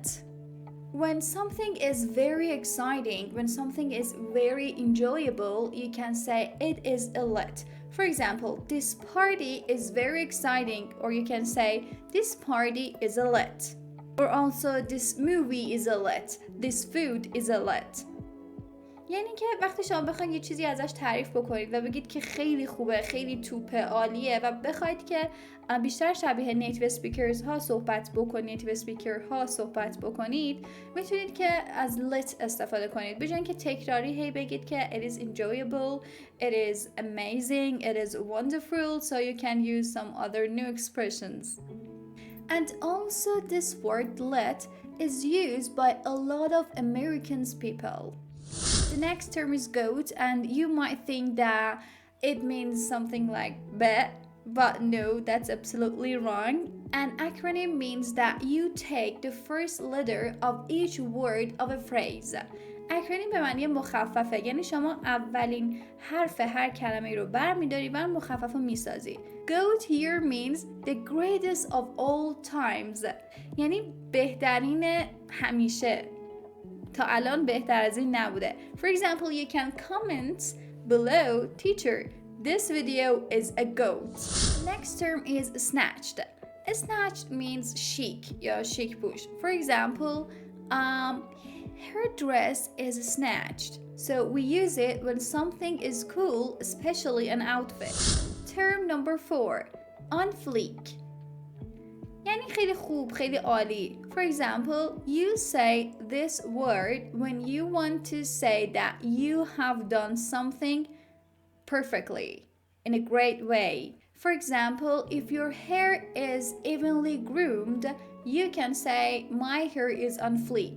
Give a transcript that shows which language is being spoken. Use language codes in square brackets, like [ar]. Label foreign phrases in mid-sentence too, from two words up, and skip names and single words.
[en] When something is very exciting, when something is very enjoyable, you can say it is a lit. For example, this party is very exciting, or you can say this party is a lit. Or also this movie is a lit. This food is a lit. [fa] یعنی که وقتی شما بخواید یه چیزی ازش تعریف بکنید و بگید که خیلی خوبه، خیلی توپه، عالیه و بخواید که بیشتر شبیه [en] native speakers [fa] ها صحبت بکنید، [en] native speaker [fa] ها صحبت بکنید، میتونید که از lit استفاده کنید. به جای اینکه تکراری هی بگید که [en] it is enjoyable, it is amazing, it is wonderful, so you can use some other new expressions. And also this word lit is used by a lot of Americans people. The next term is goat, and you might think that it means something like bet, but no, that's absolutely wrong. An acronym means that you take the first letter of each word of a phrase. [fa] acronym به معنی مخففه، یعنی شما اولین حرف هر کلمه رو برمی‌داری و مخفف رو میسازی. [en] Goat here means the greatest of all times، [fa] یعنی بهترین همیشه. تا الان بهتر از این نبوده. [en] For example, you can comment below, teacher, this video is a goat. Next term is snatched. Snatched means chic یا chic push. For example, her dress is snatched. So we use it when something is cool, especially an outfit. Term number 4, on fleek. [fa] یعنی خیلی خوب، خیلی عالی. [en] For example, you say this word when you want to say that you have done something perfectly, in a great way. For example, if your hair is evenly groomed, you can say my hair is on fleek.